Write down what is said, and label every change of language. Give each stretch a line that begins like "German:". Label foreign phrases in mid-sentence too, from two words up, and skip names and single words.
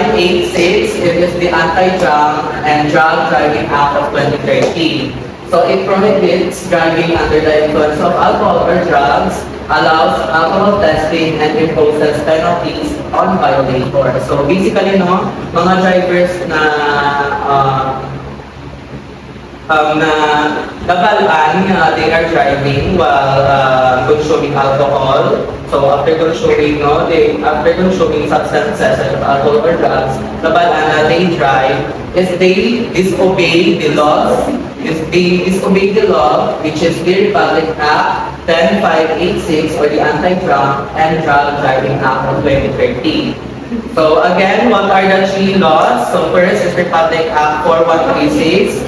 English: It is the Anti-Drunk and Drug Driving Act of 2013. So it prohibits driving under the influence of alcohol or drugs, allows alcohol testing, and imposes penalties on violators. So basically, no,
Hiligaynon: mga drivers na nabalaan
English: they are driving while consuming alcohol. So after consuming substances such as alcohol or drugs,
Hiligaynon: nabalaan na
English: they drive is they disobey the laws. They disobey the law, which is the Republic Act 10586 or the Anti-Drunk and Drug Driving Act of 2013. So again, what are the three laws? So first is Republic Act 4136.